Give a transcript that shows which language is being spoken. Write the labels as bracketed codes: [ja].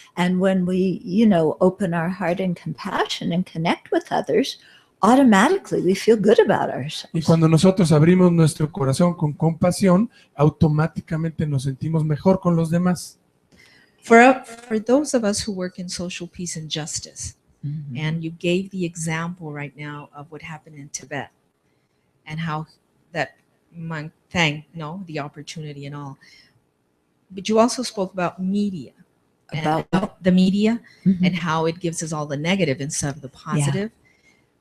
[en] And when we, open our heart in compassion and connect with others, automatically we feel good about ourselves. [es] Y cuando nosotros abrimos nuestro corazón con compasión, automáticamente nos sentimos mejor con los demás. [en] For those of us who work in social peace and justice, and you gave the example right now of what happened in Tibet and how that monk thanked the opportunity and all. But you also spoke about media. About the media and how it gives us all the negative instead of the positive. Yeah.